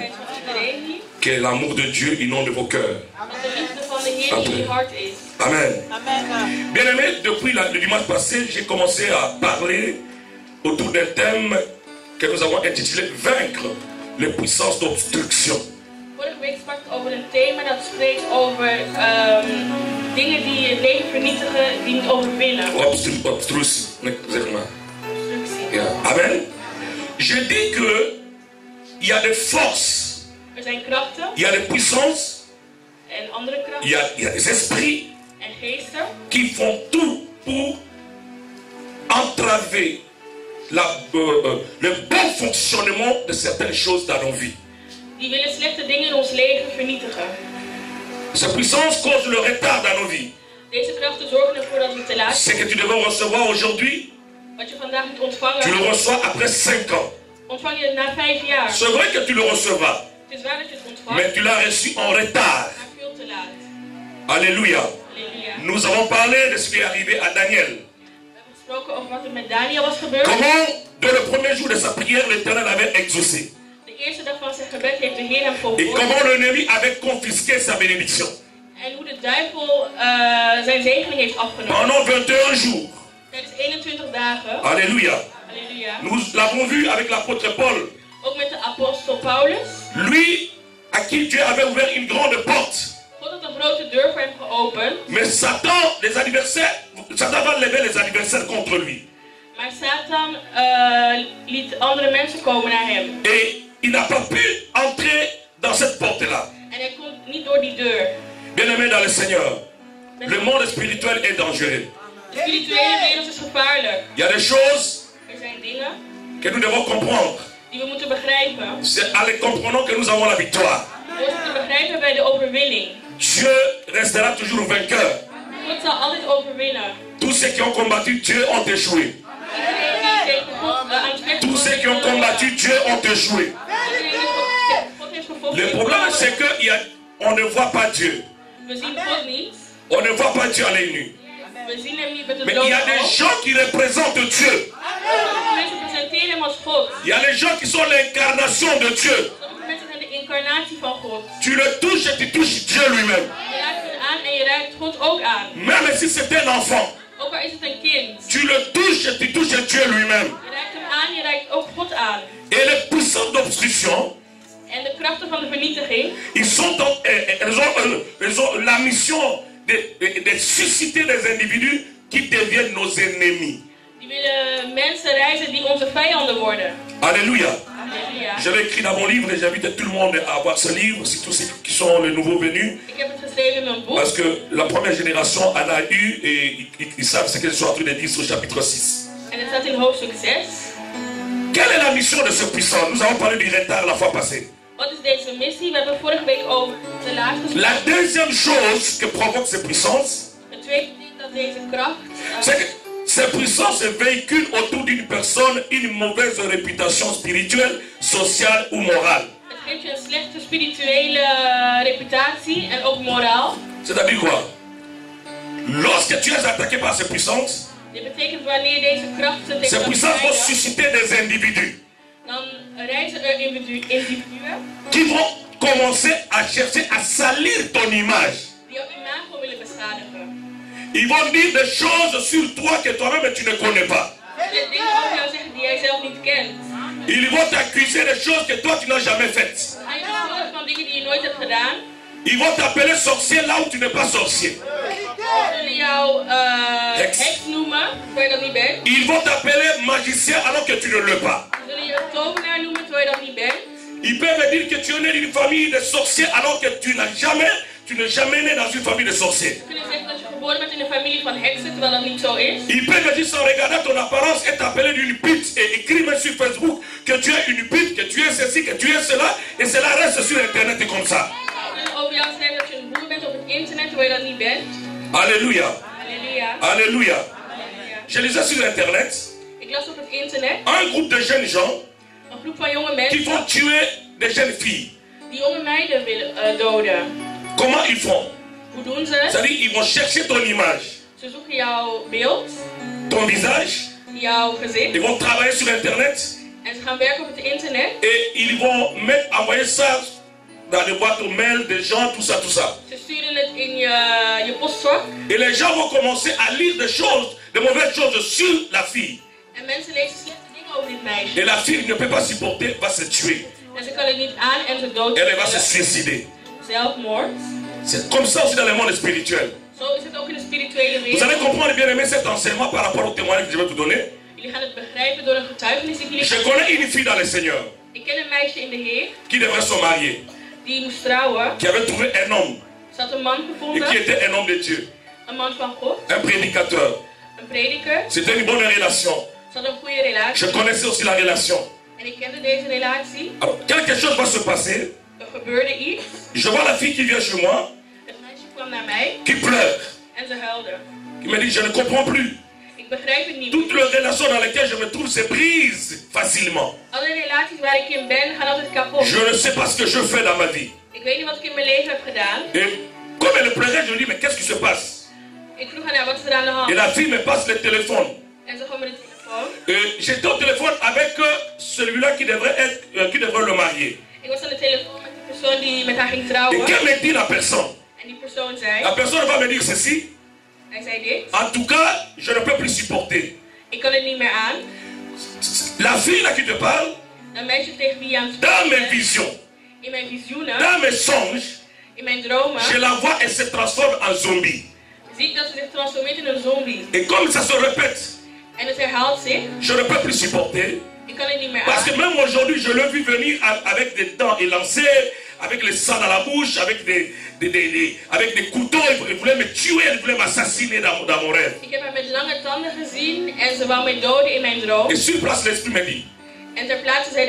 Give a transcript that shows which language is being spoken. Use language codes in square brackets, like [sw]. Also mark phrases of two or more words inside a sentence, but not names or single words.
[fr] Que l'amour de Dieu inonde vos cœurs. Amen. Bien aimé, depuis le dimanche passé, j'ai commencé à parler autour d'un thème que nous avons intitulé Vaincre les puissances d'obstruction. [nl] Vorige week sprak ik over een thema dat spreekt over dingen die het leven vernietigen, die niet overwinnen. Obstruction, zeg maar. Obstructie. [en] Yeah. Amen. [fr] Je dis que il y a des forces, [nl] Er zijn krachten [fr] il y a des puissances, [nl] en andere krachten [fr] il y a des esprits [nl] en geesten [fr] qui font tout pour entraver le bon fonctionnement de certaines choses dans nos vies. [nl] die willen slechte dingen in ons leven vernietigen. [fr] Ces puissances causent le retard dans nos vies. [nl] Deze krachten zorgen ervoor dat we te laat [fr] Ce [nl] zijn. [fr] que tu devais recevoir aujourd'hui, [nl] Wat je vandaag moet [fr] tu le [nl] ontvangen, [fr] reçois après 5 ans. [nl] ontvang je het na 5 jaar. [fr] C'est vrai que tu le recevras, [nl] Het is waar dat je het ontvangt, [fr] mais tu l'as reçu en retard. [nl] maar veel te laat. [fr] Alléluia. [nl] Halleluja. [fr] Nous avons parlé de ce qui est arrivé à Daniel. [nl] We hebben gesproken over wat er met Daniel was gebeurd. [fr] Comment, dès le premier jour de sa prière, l'Éternel avait exaucé. [nl] De eerste dag van zijn gebed heeft de Heer hem [fr] Et [nl] gehoord. [fr] comment l'ennemi avait confisqué sa bénédiction. [nl] En hoe de duivel zijn zegening heeft afgenomen. [fr] Pendant 21 jours. [nl] Tijdens 21 dagen. [fr] Alléluia. [nl] Halleluja. [fr] Nous l'avons vu avec l'apôtre Paul. [nl] Ook met de apostel Paulus. [fr] Lui, à qui Dieu avait ouvert une grande porte. [nl] God had een grote deur voor hem geopend. [fr] Mais Satan va lever les adversaires contre lui. [nl] Maar Satan liet andere mensen komen naar hem. [fr] Et il n'a pas pu entrer dans cette porte-là. [nl] En hij kon niet door die deur. [fr] Bien-aimé dans le Seigneur, le monde spirituel est dangereux. [nl] De spirituele wereld is gevaarlijk. [fr] Il y a des choses [nl] Er zijn dingen [fr] que nous devons comprendre. [nl] die we moeten begrijpen. [fr] C'est en les comprenant que nous avons la victoire. [nl] Door ze te begrijpen bij de overwinning. [fr] Dieu restera toujours vainqueur. [nl] God zal altijd overwinnen. [fr] Tous ceux qui ont combattu Dieu ont échoué. [nl] Iedereen die tegen God aan het vechten [fr] Tous ceux qui ont combattu Dieu ont échoué. [nl] God heeft gevochten. [fr] Le problème c'est qu'on ne voit pas Dieu. [nl] We zien God niet. [fr] On ne voit pas Dieu à l'œil nu. [nl] We zien hem niet met het [fr] Mais il y a [nl] blote [fr] des [nl] oog. [fr] gens qui représentent Dieu. [nl] Sommige mensen presenteren hem als God. [fr] Il y a des gens qui sont l'incarnation de Dieu. [nl] Sommige mensen zijn de incarnatie van God. [fr] Tu le touches et tu touches Dieu lui-même. [nl] Je raakt hem aan en je raakt God ook aan. [fr] Même si c'est un enfant, [nl] Ook al is het een kind. [fr] tu le touches et tu touches Dieu lui-même. [nl] Je raakt hem aan, je raakt ook God aan. [fr] Et les puissances d'obstruction, [nl] En de krachten van de vernietiging, [fr] elles ont la mission de susciter des individus qui deviennent nos ennemis. [nl] die willen mensen reizen die onze vijanden worden. [fr] Alléluia. [nl] Halleluja. [fr] Je l'ai écrit dans mon livre et j'invite tout le monde à avoir ce livre, surtout ceux qui sont les nouveaux venus. [nl] Ik heb het geschreven in mijn boek. [fr] Parce que la première génération en a eu et ils savent ce que je suis en train de dire au chapitre 6. [nl] En het staat in hoofdstuk 6. [fr] Quelle est la mission de ce puissant? Nous avons parlé du retard la fois passée. [nl] Wat is deze missie? We hebben vorige week over de laatste. [fr] La deuxième chose que provoque ces puissances, [nl] Het tweede ding dat deze kracht. [fr] c'est que ces puissances véhiculent autour d'une personne une mauvaise réputation spirituelle, sociale ou morale. [nl] Het geeft je een slechte spirituele reputatie en ook moraal. [fr] C'est-à-dire quoi? Lorsque tu es attaqué par ces puissances, [nl] Dit betekent wanneer deze krachten [fr] ces [nl] tegen [fr] puissances vont [nl] elkaar [fr] susciter des individus [nl] dan reizen er individuen [fr] qui vont commencer à chercher à salir ton image. [nl] die jouw imago willen beschadigen. [fr] Ils vont dire des choses sur toi que toi-même tu ne connais pas. [nl] En dingen over jou zeggen die jij zelf niet kent. [fr] Ils vont t'accuser des choses que toi tu n'as jamais faites. [nl] Ga je beschuldigen van dingen die je nooit hebt gedaan? [fr] Ils vont t'appeler sorcier là où tu n'es pas sorcier. [nl] Ze zullen jou heks noemen, terwijl je dat niet bent. [fr] Ils vont t'appeler magicien alors que tu ne l'es pas. [nl] Ze zullen je tovenaar noemen, terwijl je dat niet bent. [fr] Ils peuvent dire que tu es né d'une famille de sorciers alors que tu n'es jamais né dans une famille de sorciers. [nl] Ze kunnen zeggen dat je geboren bent in een familie van heksen, terwijl dat niet zo is. [fr] Ils peuvent dire sans regarder ton apparence et t'appeler d'une pute et écrire même sur Facebook que tu es une pute, que tu es ceci, que tu es cela et cela reste sur internet comme ça. [nl] Ze zullen over jou zeggen dat je een boer bent op het internet, terwijl je dat niet bent. [fr] Alléluia. [nl] Halleluja. [fr] Alléluia. [nl] Halleluja. [fr] Je lisais sur internet [nl] Ik las op het internet [fr] un groupe de jeunes gens [nl] een groep van jonge [fr] qui [nl] mensen [fr] vont tuer des jeunes filles. [nl] die jonge meiden willen doden. [fr] Comment ils font? [nl] Hoe doen ze het? [fr] C'est-à-dire ils vont chercher ton image, [nl] Ze zoeken jouw beeld, [fr] ton visage, [nl] jouw gezicht [fr] ils vont travailler sur internet [nl] en ze gaan werken op het internet. [fr] et ils vont envoyer ça dans les boîtes aux mails des gens, tout ça, tout ça. [nl] Ze sturen het in je postzak [fr] Et les gens vont commencer à lire des choses, des mauvaises choses sur la fille. [nl] en mensen lezen slechte dingen over dit meisje. [fr] Et la fille ne peut pas supporter, va se tuer. [nl] En ze kan het niet aan en ze doodt [fr] Elle va se suicider. [nl] zelfmoord. [fr] C'est comme ça aussi dans le monde spirituel. [nl] Zo is het ook in de spirituele [fr] Vous allez [nl] wereld. [fr] comprendre bien aimer cet enseignement par rapport au témoignage que je vais vous donner. [nl] Jullie gaan het begrijpen door een getuigenis die jullie [fr] Je [nl] gaan [fr] connais [nl] geven. [fr] une fille dans le Seigneur [nl] Ik ken een meisje in de Heer [fr] qui devrait se marier, [nl] die moest trouwen. [fr] qui avait trouvé un homme [nl] Ze had een man [fr] et qui [nl] gevonden, [fr] était un homme de Dieu, [nl] een man van God, [fr] un prédicateur. [nl] een prediker. [fr] C'était une bonne relation. [nl] Ze had een goede relatie. [fr] Je connaissais aussi la relation. [nl] En ik kende deze relatie. [fr] Alors, quelque chose va se passer. [nl] Er gebeurde iets. [fr] Je vois la fille qui vient chez moi, [nl] Het meisje kwam naar mij [fr] qui pleure, [nl] en ze huilde. [fr] qui me dit je ne comprends plus. [nl] Ik begrijp het niet [fr] Toutes [nl] meer. [fr] les relations dans lesquelles je me trouve se brisent facilement. [nl] Alle relaties waar ik in ben gaan altijd kapot. [fr] Je ne sais pas ce que je fais dans ma vie. [nl] Ik weet niet wat ik in mijn leven heb gedaan. [fr] Et comme elle pleurait, je lui dis mais qu'est-ce qui se passe? [nl] Ik vroeg aan haar, wat is er aan de hand? [fr] Et la fille me passe le téléphone. [nl] En ze gaf me de telefoon. [fr] Et j'étais au téléphone avec celui-là qui devrait le marier. [nl] Ik was aan de telefoon met de persoon die met haar ging [fr] Et [nl] trouwen. [fr] qu'elle me dit la personne? [nl] En die persoon zei, [fr] La personne va me dire ceci. [nl] hij zei dit. [fr] En tout cas, je ne peux plus supporter. [nl] Ik kan het niet meer aan. [fr] La fille là qui te parle, [nl] Een meisje tegen wie je aan het [fr] dans [nl] spreken [fr] mes [nl] bent. [fr] visions, [nl] In mijn visioenen, [fr] dans mes songes, [nl] in mijn dromen, [fr] je la vois, elle se transforme en zombie. [nl] zie ik dat ze zich transformeert in een zombie. [fr] Et comme ça se répète, [nl] En het herhaalt zich. [fr] Je ne peux plus supporter. [nl] Ik kan het niet meer [fr] Parce que [nl] aan. [fr] même aujourd'hui, je l'ai vu venir avec des dents élancées, avec le sang dans la bouche, avec des couteaux. Il voulait me tuer, il voulait m'assassiner dans mon rêve. [nl] Ik heb haar met lange tanden gezien en ze wou mij doden in mijn droom. [fr] Et sur place, l'esprit me dit, [nl] En ter plaatse zei de